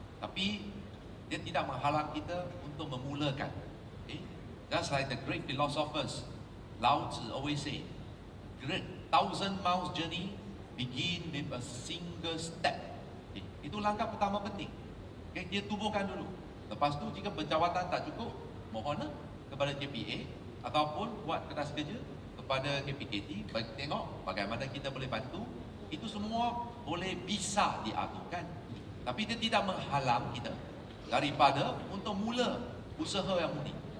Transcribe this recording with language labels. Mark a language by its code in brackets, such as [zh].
[ms] Tapi dia tidak menghalang kita untuk memulakan. Okay? [en] Just like the great philosophers, Lao Tzu always say, great 1,000 miles journey begin with a single step. [ms] Okay? Itu langkah pertama penting. Okay? Dia tubuhkan dulu. Lepas tu jika penjawatan tak cukup, mohonlah kepada JPA ataupun buat kertas kerja kepada KPKT, tengok bagaimana kita boleh bantu. Itu semua boleh bisa diaturkan. Tapi dia tidak menghalang kita daripada untuk mula usaha yang murni.